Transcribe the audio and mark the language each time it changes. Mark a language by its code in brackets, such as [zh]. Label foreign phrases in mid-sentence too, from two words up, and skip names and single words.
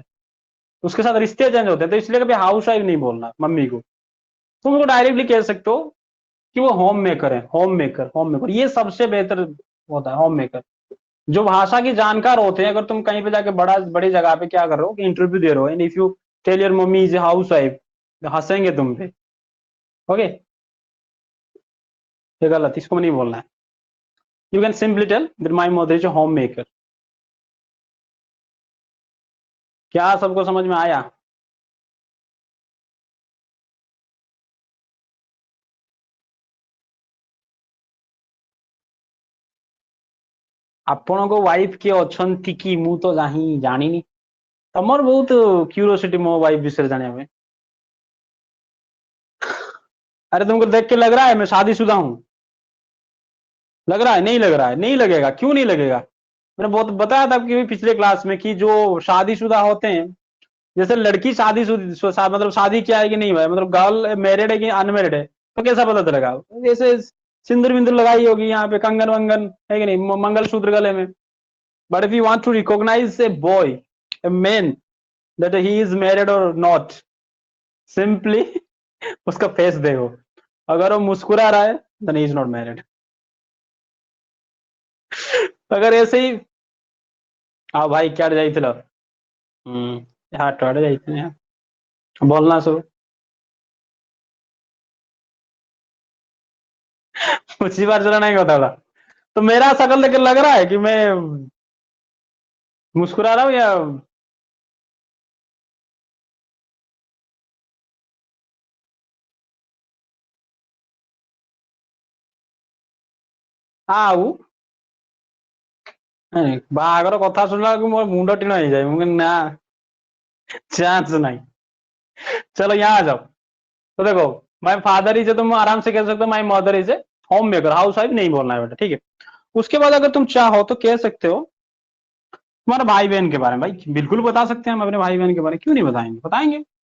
[hi] उसके साथ रिश्ते चेंज होते हैं, तो इसलिए कभी [en] house wife [hi] नहीं बोलना मम्मी को। तुम उनको डायरेक्टली कह सकते हो कि वो [en] home maker [hi] है, [en] home maker, home maker, [hi] ये सबसे बेहतर होता है, [en] home maker. [hi] जो भाषा के जानकार होते हैं, अगर तुम कहीं पे जाके बड़ी जगह पे क्या कर रहे हो कि इंटरव्यू दे रहे हो, [en] and if you tell your mummy is house wife, [hi] हंसेंगे तुम पे। ओके, ये गलत, इसको नहीं बोलना है। [en] you can simply tell that my mother is home maker. [hi] क्या सबको समझ में आया? [or] ଆପଣଙ୍କ ୱାଇଫ କିଏ ଅଛନ୍ତି କି? ମୁଁ ତ ଜାଣିନି। ତମର ବହୁତ କ୍ୟୁରିଓସିଟି ମୋ ୱାଇଫ ବିଷୟରେ ଜାଣିବା ପାଇଁ। [hi] अरे तुमको देख के लग रहा है मैं शादीशुदा हूँ? लग रहा है? नहीं लग रहा है? नहीं लगेगा, क्यों नहीं लगेगा? मैंने बहुत बताया था कि पिछले क्लास में कि जो शादीशुदा होते हैं, जैसे लड़की मतलब शादी किया है कि नहीं हुआ है, मतलब [en] girl married [hi] है कि अनमेरिड है, तो कैसा पता चलेगा? जैसे सिंदूर विंदूर लगाई होगी यहाँ पे, कंगन वंगन है कि नहीं, मंगल सूत्र गले में। [en] but if you want to recognize a boy, a man, that he is married or not, simply [hi] उसका फेस देखो। अगर वो मुस्कुरा रहा है [en] then he is not married. [hi] अगर ऐसे ही, हाँ भाई क्या जाइए। हाँ टोड़े जाइए, बोलना शुरू। उसी बार चला नहीं होता था। तो मेरा शकल देख के लग रहा है कि मैं मुस्कुरा रहा हूँ या? [or] ଆଉ ବାହାଘର କଥା ଶୁଣିଲା ବେଳକୁ ମୋର ମୁଣ୍ଡ ଟିଣ ହେଇଯାଏ। ମୁଁ କହିଲି ନା, [hi] चांस नहीं। चलो यहाँ आ जाओ। तो देखो, [en] my father is, [hi] तुम आराम से कह सकते हो [en] my mother is a home maker, house wife [hi] नहीं बोलना है बेटा, ठीक है। उसके बाद अगर तुम चाहो तो कह सकते हो तुम्हारे भाई बहन के बारे में। भाई बिल्कुल बता सकते हैं हम अपने भाई बहन के बारे में, क्यों नहीं बताएंगे, बताएंगे।